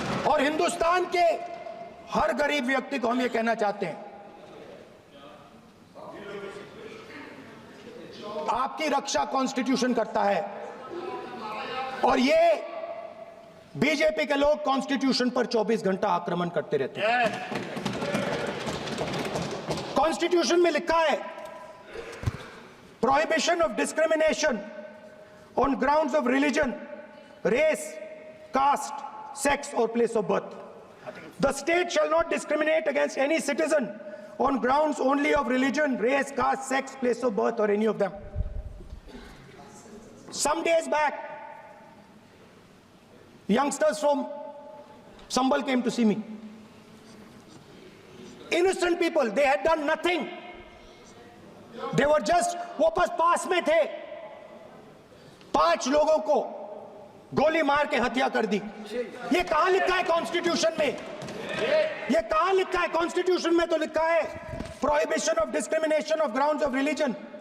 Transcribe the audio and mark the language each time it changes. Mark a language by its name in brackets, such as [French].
[Hindi] और हिंदुस्तान के हर गरीब व्यक्ति को हम ये कहना चाहते हैं, आपकी रक्षा कॉन्स्टिट्यूशन करता है और ये बीजेपी के लोग कॉन्स्टिट्यूशन पर 24 घंटा आक्रमण करते रहते हैं। कॉन्स्टिट्यूशन में लिखा है [English] Prohibition of discrimination on grounds of religion, race, caste, sex और place of birth. The state shall not discriminate against any citizen on grounds only of religion, race, caste, sex, place of birth, or any of them. Some days back, youngsters from Sambal came to see me. Innocent people, they had done nothing. They were just, [Hindi] वो बस पास में थे, 5 लोगों को गोली मार के हत्या कर दी। ये कहां लिखा है कॉन्स्टिट्यूशन में? ये कहां लिखा है कॉन्स्टिट्यूशन में? तो लिखा है [English] Prohibition of discrimination of grounds of religion.